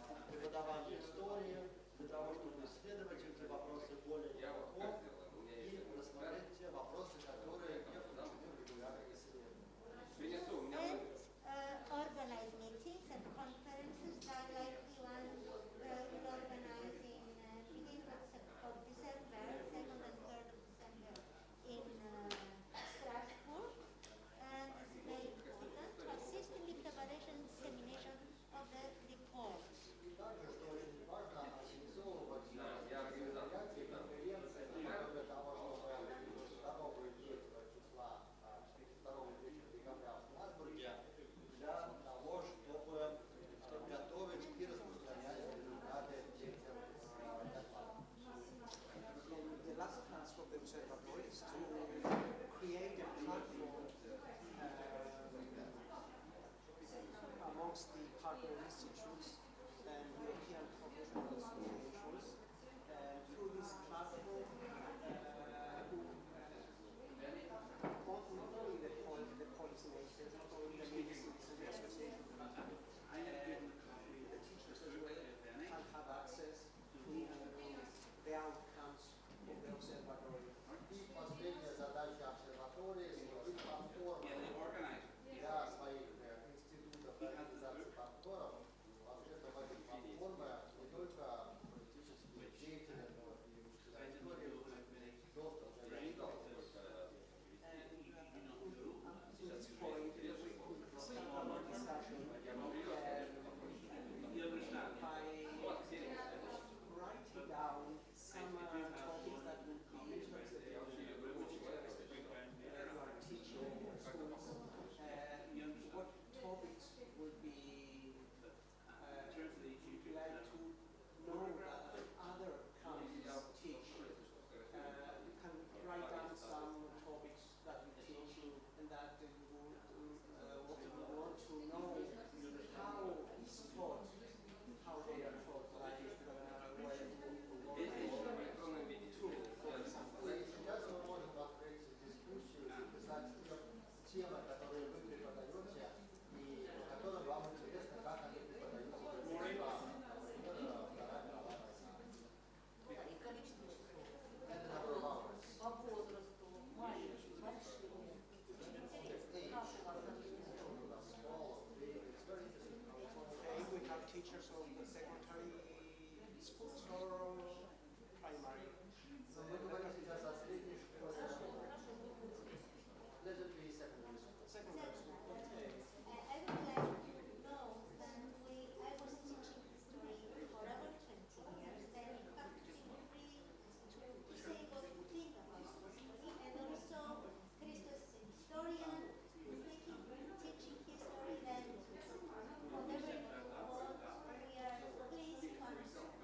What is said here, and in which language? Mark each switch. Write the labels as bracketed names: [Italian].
[Russian] преподавания истории, для того, чтобы исследовать эти вопросы более глубоко и рассмотреть те вопросы, которые не включены в регулярные исследования. [English] Organize meetings and conferences like the one we'll organize in beginning of December, 2nd and 3rd of December in Strasbourg. And it's very important to assist in the preparation and dissemination of the report. [Russian] Также, что очень важно, организовывать мероприятия, конференции, для того, чтобы 2 и 3 числа, 2 и 3 декабря в Страсбурге, для того, чтобы готовить и распространять результаты этих докладов. [English] The last task of the Observatory is to create a platform amongst the partner institutes and European professional associations. Through this platform, not only the policymakers, not only the ministries and the associations, the teachers as well can have access to the outcomes of the observatory. [Russian] И последняя задача обсерватории – создать платформу для своих институтов и организаций партнеров. Посредством этой платформы не только политические деятели, но и учителя истории доступ к [English] writing down some topics that would be interested in you are teaching in schools. What topics would be you'd like to know that other countries teach? You can write down some topics that you teach and that you want to know how it's taught, how they are taught, like [Russian] Сейчас мы можем открыть дискуссию и записать темы, которые вы преподаете, и по которым вам интересно, как они преподаются в других странах. По возрасту, маленькие, большие. [English] we have teachers of the secondary schools or primary. [Russian] Мы говорим сейчас о средней школе. [English] Let it be secondary school. Secondary school. I would like to know that I was teaching history for over 20 years, and in fact feel free to say what you think about history, and also Christos is a historian, teaching history, and whatever you want, we are pleased to answer.